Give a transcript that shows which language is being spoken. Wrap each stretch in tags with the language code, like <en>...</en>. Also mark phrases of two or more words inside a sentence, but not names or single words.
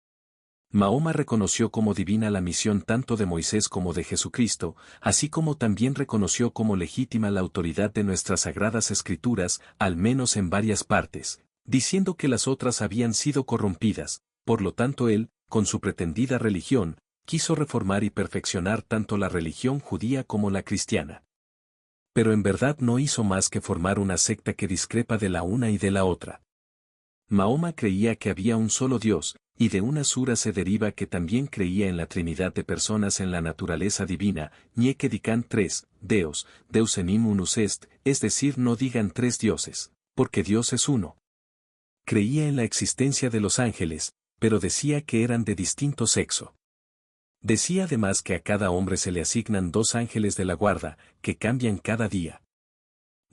<es>Mahoma reconoció como divina la misión tanto de Moisés como de Jesucristo, así como también reconoció como legítima la autoridad de nuestras sagradas escrituras, al menos en varias partes, diciendo que las otras habían sido corrompidas, por lo tanto él, con su pretendida religión, quiso reformar y perfeccionar tanto la religión judía como la cristiana. Pero en verdad no hizo más que formar una secta que discrepa de la una y de la otra. Mahoma creía que había un solo Dios, y de una sura se deriva que también creía en la Trinidad de personas en la naturaleza divina,</es> <la>Nieke dican tres, Deos, Deus enim unus est,</la> <es>es decir no digan tres dioses, porque Dios es uno. Creía en la existencia de los ángeles, pero decía que eran de distinto sexo. Decía además que a cada hombre se le asignan 2 ángeles de la guarda, que cambian cada día.</es>